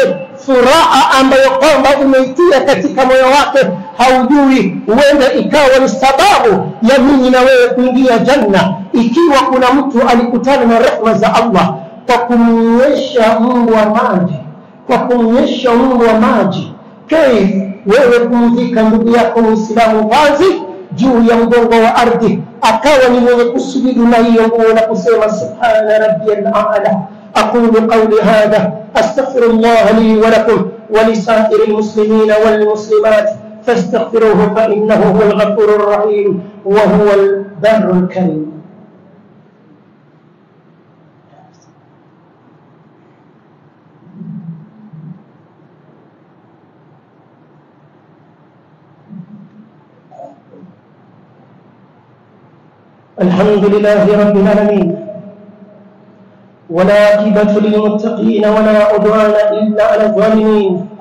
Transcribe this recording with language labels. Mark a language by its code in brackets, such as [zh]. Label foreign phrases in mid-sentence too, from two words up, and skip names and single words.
[sw] Furaha ambayo kwamba umeitia katika moyo wake, haujui huenda ikawa ni sababu ya mimi na wewe kuingia janna, ikiwa kuna mtu alikutana na rehema za Allah kwa kumnyesha mbwa maji, kwa kumnyesha mbwa maji. Wewe kumvika ndugu yako Muislamu vazi juu ya mgongo wa ardhi, akawa ni mwenye kusujudu na hiyo nguo na kusema [ar] سبحان ربي الأعلى. أقول قولي هذا أستغفر الله لي ولكم ولسائر المسلمين والمسلمات فاستغفروه فإنه هو الغفور الرحيم وهو البر الكريم. الحمد لله رب العالمين، ولا عاقبة للمتقين ولا عدوان إلا على الظالمين،